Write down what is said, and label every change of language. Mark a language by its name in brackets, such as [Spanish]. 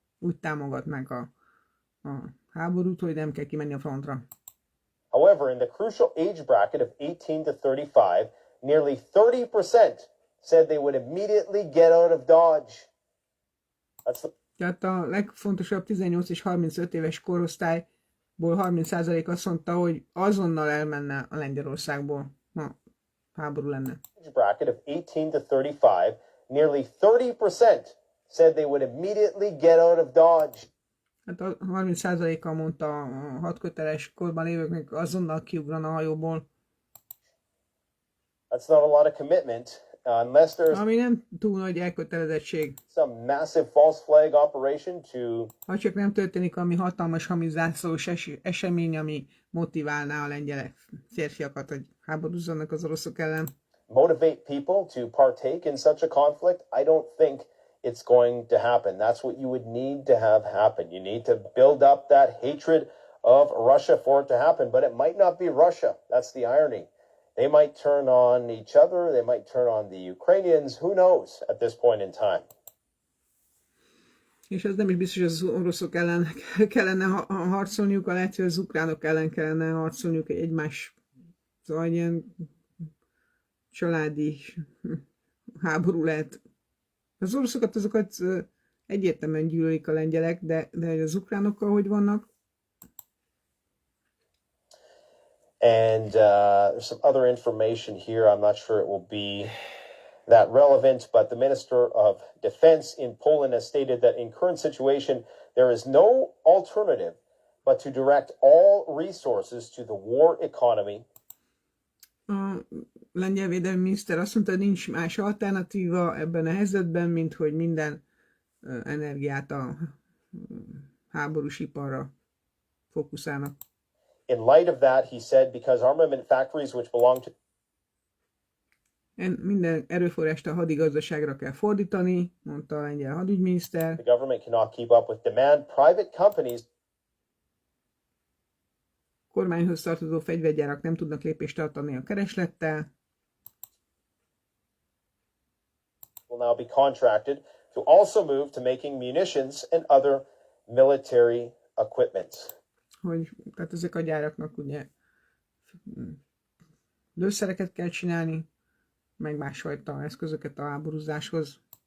[Hungarian] Úgy támogatnák a háborút, hogy nem kell kimenni a frontra. [English] However, in the crucial age bracket of 18 to 35, nearly 30% said they would immediately get out of Dodge. [Hungarian] Tehát a legfontosabb 18 és 35 éves korosztályból 30% azt mondta, hogy azonnal elmenne a Lengyelországból, ha háború lenne. [English] Age bracket of 18 to 35, nearly 30% said they would immediately get out of Dodge. [Hungarian] Hát a 30%-a mondta a hadköteles korban lévőknek azonnal kiugrana a hajóból. [English] That's not a lot of commitment unless there's [Hungarian] Ami nem túl nagy elkötelezettség. [English] some massive false flag operation to [Hungarian] Ha csak nem történik valami hatalmas hamizászlós esemény, ami motiválná a lengyelek férfiakat, hogy háborúzzanak az oroszok ellen. [English] motivate people to partake in such a conflict, I don't think it's going to happen. That's what you would need to have happen. You need to build up that hatred of Russia for it to happen, but it might not be Russia. That's the irony. They might turn on each other. They might turn on the Ukrainians. Who knows at this point in time? [Hungarian] És ez nem is biztos, hogy az oroszok ellen kellene harcolniuk, lehet, hogy az ukránok ellen kellene harcolniuk egymás. Szóval ilyen családi háború lehet. Az oroszokat, azokat egyértelműen gyűlölik a lengyelek, de az ukránokkal hogy vannak? [English] And there's some other information here. I'm not sure it will be that relevant, but the Minister of Defense in Poland has stated that in current situation, there is no alternative but to direct all resources to the war economy. [Hungarian] A lengyel védelmi miniszter azt mondta, hogy nincs más alternatíva ebben a helyzetben, mint hogy minden energiát a háborús iparra fókuszálnak. [English] In light of that, he said, because armament factories which belong to [Hungarian] minden erőforrást a hadigazdaságra kell fordítani, mondta a lengyel hadügyminiszter. [English] the government cannot keep up with demand, private companies [Hungarian] Kormányhoz tartozó fegyvergyárak nem tudnak lépést tartani a kereslettel. [English] will now be contracted to also move to making munitions and other military equipment. [Hungarian] Hogy, tehát ezek a gyáraknak ugye lőszereket kell csinálni, meg másfajta eszközöket a háborúzáshoz.